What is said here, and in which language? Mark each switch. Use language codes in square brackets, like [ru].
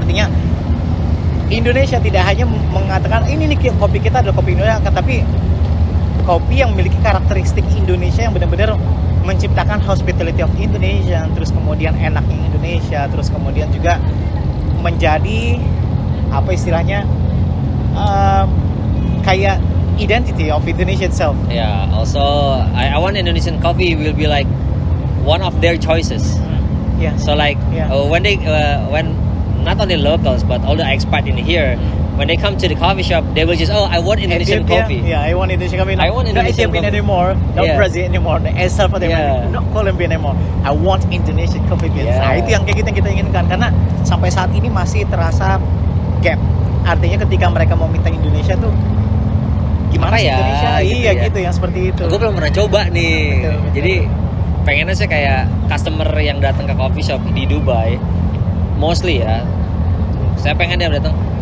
[id] Artinya Indonesia tidak hanya mengatakan ini nih kopi kita adalah kopi Indonesia, tapi kopi yang memiliki karakteristik Indonesia yang benar-benar menciptakan [en] hospitality of Indonesia, [id] terus kemudian enaknya Indonesia, terus kemudian juga menjadi apa istilahnya kayak [en] identity of Indonesia itself. Yeah, also I want Indonesian coffee will be like one of their choices. Yeah. So like when not only locals but all the expat in here, when they come to the coffee shop, they will just I want Indonesian coffee. Yeah, I want Indonesian coffee. I want Indonesian Ethiopian coffee anymore, not Brazil anymore, El Salvador, not Colombia anymore. I want Indonesian coffee beans. Yeah. [id] Nah, itu yang kayak kita inginkan karena sampai saat ini masih terasa gap. Artinya ketika mereka mau minta Indonesia tuh gimana sih Indonesia? Gitu iya ya. gitu yang seperti itu. Gue belum pernah coba nih. Betul. Jadi pengennya sih kayak customer yang datang ke coffee shop di Dubai, mostly ya. Saya pengen dia datang.